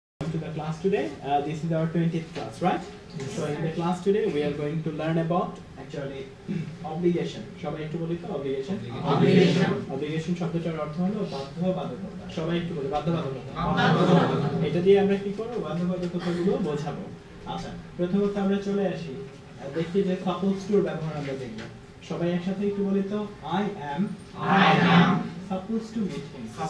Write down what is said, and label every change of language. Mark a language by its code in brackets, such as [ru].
[en] welcome to the class today. This is our 20th class, right? So in the class today we are going to learn about actually obligation. [bn] সবাই একটু বলি তো obligation. Obligation শব্দটার অর্থ হলো বাধ্যবাধকতা. সবাই একটু বলি বাধ্যবাধকতা. এটা দিয়ে আমরা কি করব? বাধ্যবাধকতাগুলো বোঝাবো। আচ্ছা, প্রথমত আমরা চলে আসি। দেখি যে supposed to ব্যবহার আমরা দেখব। সবাই একসাথে একটু বলি তো [en] I am supposed to meet him.